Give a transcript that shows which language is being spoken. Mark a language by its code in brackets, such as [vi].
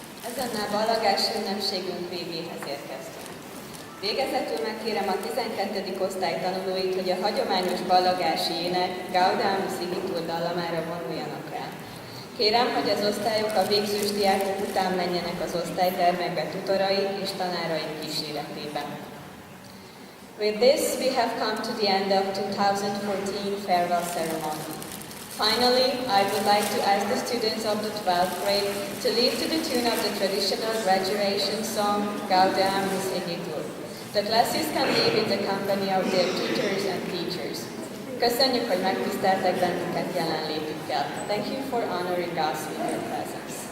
[hu] Ezennel Ballagas ünnepségünk végéhez érkeztünk. Végezetül megkérem a 12. osztály tanulóit, hogy a hagyományos ballagási ének Gaudeamus Igitur dallamára vonuljanak el. Kérem, hogy az osztályok a végzős diákok után menjenek az osztálytermekbe tutoraik és tanáraik kíséretében. [en] With this, we have come to the end of 2014 farewell ceremony. Finally, I would like to ask the students of the 12th grade to lead to the tune of the traditional graduation song Gaudeamus Igitur. The classes can leave in the company of their tutors and teachers. [hu] Köszönjük, hogy megtiszteltek bennünket jelenlétükkel. [en] Thank you for honoring us with your presence.